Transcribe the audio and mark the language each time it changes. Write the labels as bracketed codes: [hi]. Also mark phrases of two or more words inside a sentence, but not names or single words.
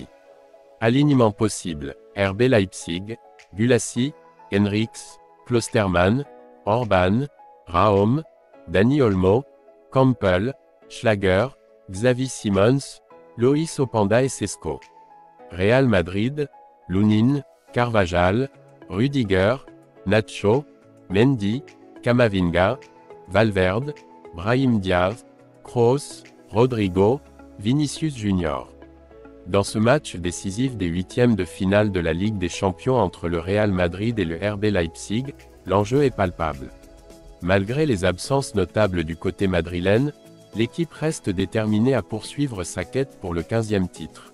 [fr] Alignement possible: RB Leipzig, Gulassi, Henrichs, Klostermann, Orban, Raum, Dani Olmo, Campbell, Schlager, Xavi Simons, Loïs Openda et Šeško. Real Madrid, Lunin, Carvajal, Rudiger, Nacho, Mendy, Camavinga, Valverde, Brahim Diaz, Kroos, Rodrigo, Vinicius Junior. Dans ce match décisif des huitièmes de finale de la Ligue des Champions entre le Real Madrid et le RB Leipzig, l'enjeu est palpable. Malgré les absences notables du côté madrilène, l'équipe reste déterminée à poursuivre sa quête pour le 15e titre.